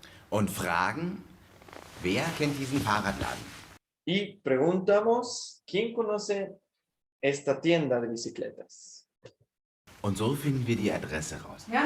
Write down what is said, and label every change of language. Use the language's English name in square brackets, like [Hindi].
[German] Und fragen, wer kennt diesen Fahrradladen? [Spanish] Y preguntamos, ¿quién conoce esta tienda de bicicletas? [German] Und so finden wir die Adresse raus.